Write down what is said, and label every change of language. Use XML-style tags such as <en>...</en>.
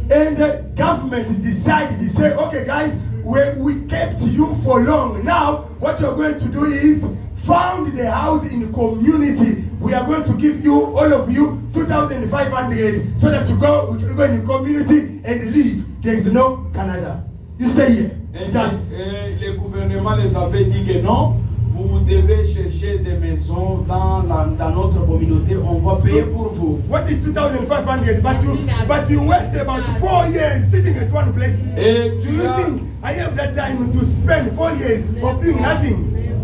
<en>And the government decided to say, okay guys, we kept you for long. Now what you're going to do is found the house in the community. We are going to give you, all of you, 2,500 so that you go in the community and live. There is no Canada. You stay here.</en> <fr>Et le gouvernement les avait dit que non, vous devez chercher des maisons dans notre communauté, on va payer pour vous.</fr> <en>What is 2,500? But you waste about 4 years sitting at one place.</en> <fr>Et</fr> <en>Do you think I have that time to spend 4 years of doing nothing?</en>